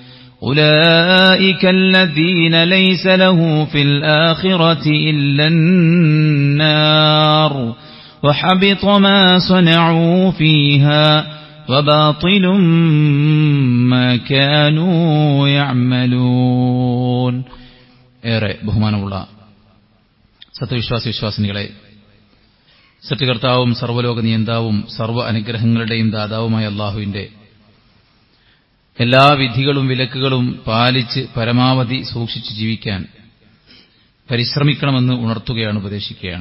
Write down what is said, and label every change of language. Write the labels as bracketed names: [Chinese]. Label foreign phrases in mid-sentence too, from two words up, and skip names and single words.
[Arabic] أولئك الذين ليس له في الآخرة إلا النار وحبط ما صنعوا فيها وباطل ما كانوا يعملون. [Malayalam] ഏറെ ബഹുമാനമുള്ള സത്യവിശ്വാസികളെ, സത്യകർത്താവും സർവ്വലോക നിയന്താവും സർവ്വ അനുഗ്രഹങ്ങളുടെയും ദാതാവുമായ അല്ലാഹുവിന്റെ എല്ലാ വിധികളും വിലക്കുകളും പാലിച്ച് പരമാവധി സൂക്ഷിച്ച് ജീവിക്കാൻ പരിശ്രമിക്കണമെന്ന് ഉണർത്തുകയാണ്, ഉപദേശിക്കുകയാണ്.